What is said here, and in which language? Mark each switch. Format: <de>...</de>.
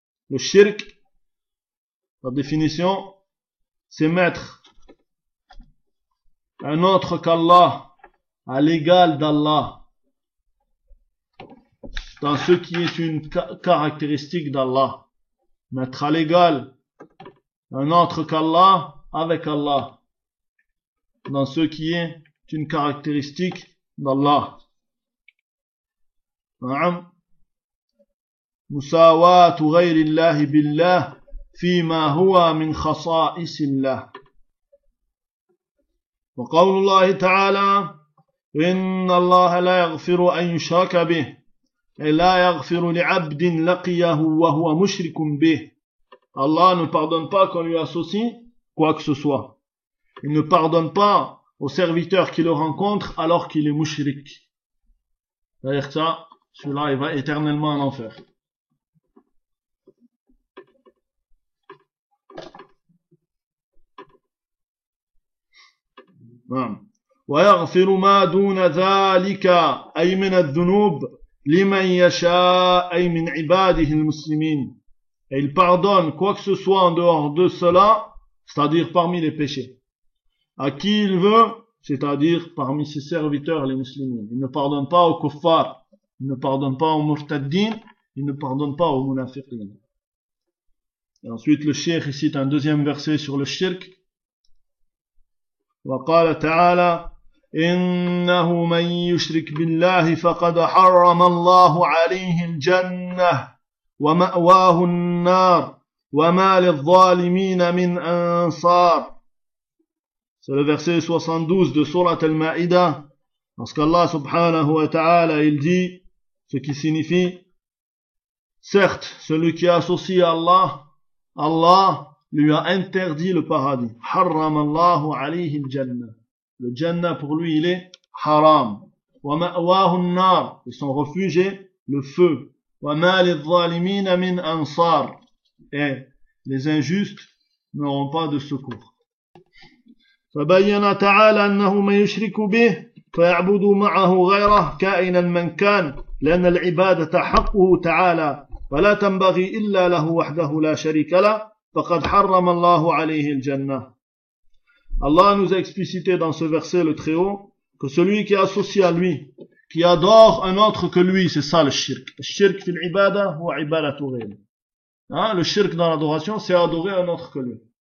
<fr>Le shirk, par définition, ses maîtres, un autre qu'Allah, à l'égal d'Allah, dans ce qui est une caractéristique d'Allah. Mettre à l'égal un autre qu'Allah avec Allah, dans ce qui est une caractéristique d'Allah. Naam.</fr> <ar>مساواه غير الله بالله فيما هو من خصائص الله. وقول الله تعالى ان الله لا يغفر ان يشرك به اي لا يغفر لعبد لقيه وهو مشرك به.</ar> <fr>الله ne pardonne pas qu'on lui associe quoi que ce soit. Il ne pardonne pas au serviteur qui le rencontre alors qu'il est mushrik. D'ailleurs, ça, celui-là, il va éternellement en enfer.</fr> <ar>ويغفر ما دون ذلك أي من الذنوب لمن يشاء أي من عباده المسلمين.</ar> <fr>Et il pardonne quoi que ce soit en dehors de cela, c'est-à-dire parmi les péchés, à qui il veut, c'est-à-dire parmi ses serviteurs les musulmans. Il ne pardonne pas aux kuffar, il ne pardonne pas aux murtaddin, il ne pardonne pas aux munafiqin. Et ensuite le cheikh cite un deuxième verset sur le shirk.</fr> <ar>وقال تعالى إنه من يشرك بالله فقد حرم الله عليه الجنة ومأواه النار وما للظالمين من أنصار.</ar> <fr>C'est le verset 72 de sourate Al-Ma'ida. Parce qu'Allah subhanahu wa ta'ala, il dit, ce qui signifie: certes, celui qui associe Allah, Allah lui a interdit le paradis.</fr> <ar>Haram Allahu alayhi al-jannah.</ar> <fr>Le jannah pour lui, il est haram.</fr> <ar>Wa ma'wahu an-nar.</ar> <fr>Et son refuge est le feu.</fr> <ar>Wa ma lidh-dhalimin min ansar.</ar> <fr>Et les injustes n'auront pas de secours.</fr> <ar>فبين تعالى انه من يشرك به فيعبد معه غيره كائنا من كان لان العباده حقه تعالى ولا تنبغي الا له وحده لا شريك له فقد حرم الله عليه الجنه.</ar> <fr>Allah nous a explicité dans ce verset le très haut que celui qui associe à lui, qui adore un autre que lui, c'est ça le shirk. Le shirk</fr> <ar>fil ibada wa ibadatu ghayr.</ar> <fr>Le shirk dans l'adoration, c'est adorer un autre que lui.</fr>